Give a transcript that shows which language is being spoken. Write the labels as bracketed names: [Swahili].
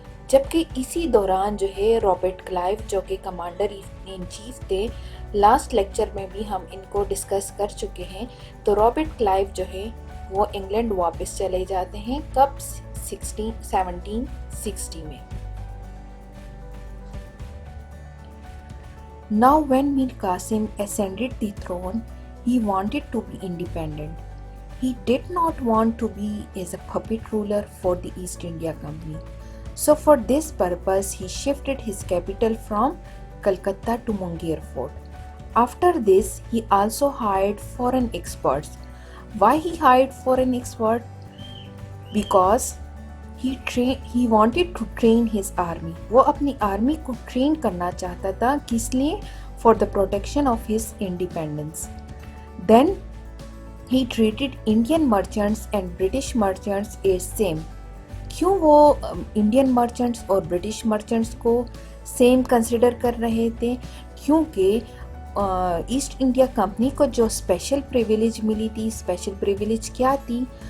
[Hindi] जबकि इसी दौरान जो है रॉबर्ट क्लाइव, जो कि कमांडर इन चीफ थे, लास्ट लेक्चर में भी हम इनको डिस्कस कर चुके हैं। तो रॉबर्ट क्लाइव जो है वो इंग्लैंड वापस चले जाते हैं, कब, 1760 में। [English] Now when Mir Qasim ascended the throne, he wanted to be independent. He did not want to be as a puppet ruler for the East India Company. So for this purpose, he shifted his capital from Calcutta to Munger Fort. After this, he also hired foreign experts. Why he hired foreign experts? Because he wanted to train his army. [Hindi] वो अपनी army को train करना चाहता था, किस लिए? [English] For the protection of his independence. Then he treated Indian merchants and British merchants as same. [Hindi] क्यों वो इंडियन मर्चेंट्स और ब्रिटिश मर्चेंट्स को सेम कंसिडर कर रहे थे? क्योंकि ईस्ट इंडिया कंपनी को जो स्पेशल प्रिविलेज मिली थी, स्पेशल प्रिविलेज क्या थी?